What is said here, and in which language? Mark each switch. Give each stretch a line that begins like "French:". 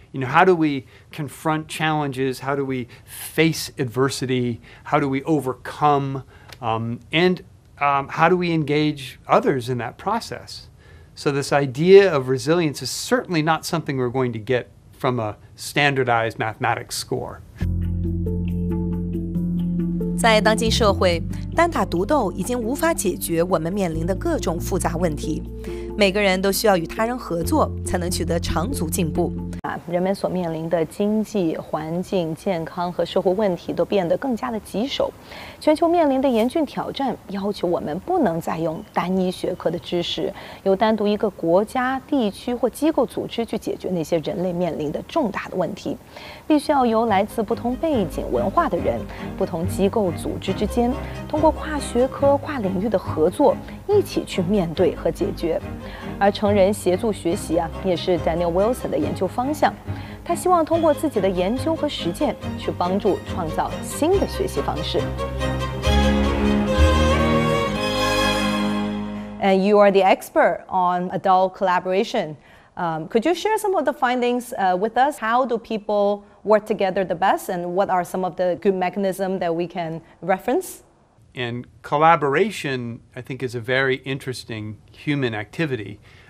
English: How do we confront challenges? How do we face adversity? How do we overcome? And how do we engage others in that process? So this idea of resilience is certainly not something we're going to get from a standardized mathematics score.
Chinese: 在当今社会，单打独斗已经无法解决我们面临的各种复杂问题。每个人都需要与他人合作，才能取得长足进步。人们所面临的经济、环境、健康和社会问题都变得更加的棘手。全球面临的严峻挑战，要求我们不能再用单一学科的知识，由单独一个国家、地区或机构组织去解决那些人类面临的重大的问题。必须要由来自不同背景、文化的人、不同机构、组织之间，通过跨学科、跨领域的合作，一起去面对和解决。而成人协助学习也是 Daniel Wilson 的研究方向。他希望通过自己的研究和实践，去帮助创造新的学习方式。
English: And you are the expert on adult collaboration. Could you share some of the findings with us? How do people work together the best, and what are some of the good mechanisms that we can reference? And collaboration, I think, is a very interesting human activity.